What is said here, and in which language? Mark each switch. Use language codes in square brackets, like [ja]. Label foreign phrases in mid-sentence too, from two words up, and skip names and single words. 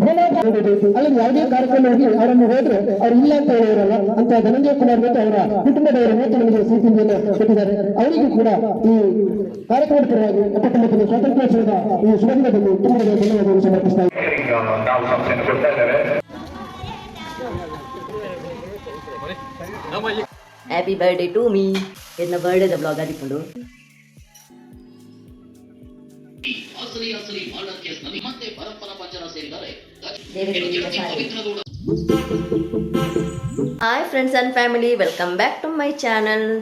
[kn] ಅಲ್ಲಿ ಯಾವುದೇ ಕಾರ್ಯಕ್ರಮವಾಗಿ ಅವರನ್ನು ಹೋದ್ರೆ ಅವ್ರು ಇಲ್ಲ ಅಂತ ಹೇಳಿರಲ್ಲ ಅಂತ ಧನಂಜಯ ಕುಮಾರ್ ಮತ್ತು ಅವರ ಕುಟುಂಬದವರು ನಮಗೆ ಸಿಹಿತಿಂಡಿಯನ್ನು ಕೊಟ್ಟಿದ್ದಾರೆ. ಅವರಿಗೂ ಕೂಡ ಈ ಕಾರ್ಯಕ್ರಮದ ಪರವಾಗಿ 79ನೇ ಸ್ವಾತಂತ್ರ್ಯೋತ್ಸವದ ಈ ಶುಭ ದಿನದಲ್ಲಿ ತುಂಬ ಧನ್ಯವಾದಗಳು ಸಮರ್ಪಿಸ್ತಾ ಇದ್ದೇವೆ. [en] Happy birthday to me. [tcy] ಎನ್ನ ಬರ್ಡೇದ ಬ್ಲಾಗ್ ಆದಿಪ್ಪುಂಡು. [en] Hi friends and family, welcome back to my channel.